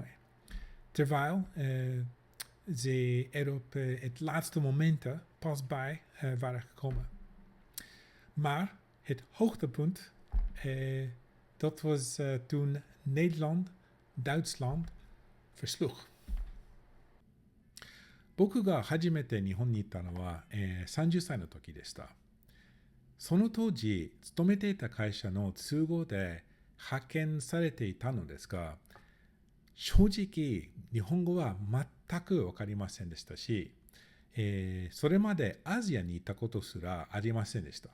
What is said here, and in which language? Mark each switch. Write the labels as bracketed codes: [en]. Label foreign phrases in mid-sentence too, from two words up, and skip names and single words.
[nl] Terwijl ze er op het laatste moment pas bij waren gekomen. Maar het hoogtepunt, dat was toen Nederland Duitsland versloeg. [ja] 僕が初めて日本に行ったのは、30歳の時でした。その当時、勤めていた会社の都合で派遣されていたのですが、正直、日本語は全く分かりませんでしたし、それまでアジアに行ったことすらありませんでした。